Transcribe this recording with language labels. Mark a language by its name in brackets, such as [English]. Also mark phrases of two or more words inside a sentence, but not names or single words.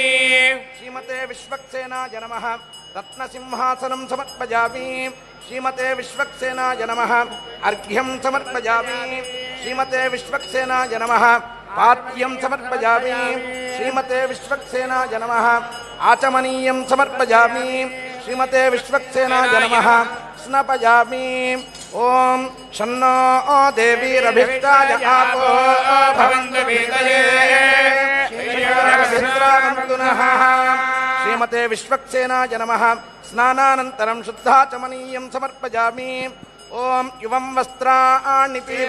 [Sanskrit] श्रीमते विश्वक्सेनाय नमः रत्नसिंहासनं समर्पयामि श्रीमते विश्वक्सेनाय नमः अर्घ्यं समर्पयामि श्रीमते विश्वक्सेनाय नमः पाद्यं समर्पयामि श्रीमते विश्वक्सेनाय नमः आचमनीयं समर्पयामि श्रीमते विश्वक्सेनाय नमः स्नपयामि ఓం షన్నో దేవీరభిష్టాయ ఆపో భవంతు వీతయే శ్రీయోరభిశ్రావంతునః శ్రీమతే విశ్వక్సేనాయ నమః స్నానానంతరం శుద్ధాచమనీయం సమర్పయామి ఓం యువం వస్త్రాణి